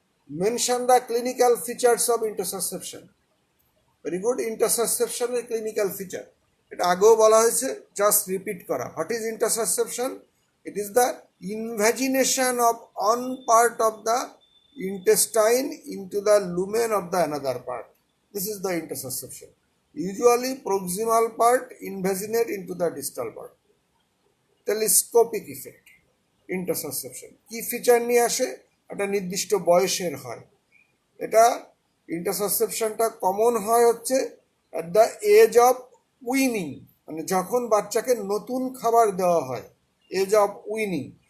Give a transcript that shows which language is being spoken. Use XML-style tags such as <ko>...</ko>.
<en>Mention the clinical features of intussusception. Very good.</en> <bn>ইন্টারসাসেপশনের clinical feature, এটা আগেও বলা হয়েছে, জাস্ট রিপিট করা।</bn> <en>What is intussusception? It is the invagination of on part of the intestine into the lumen of the another part. This is the intersusception. Usually proximal part invaginate into the distal part.</en> <bn>Telescopic effect ইন্টারসাসেপশন কি feature নিয়ে আসে, একটা নির্দিষ্ট বয়সের হয়। এটা ইন্টারসাসেপশনটা common হয় হচ্ছে</bn> <en>at the age of weaning,</en> <bn>মানে যখন বাচ্চাকে নতুন খাবার দেওয়া হয়,</bn> <en>Age of weaning.</en>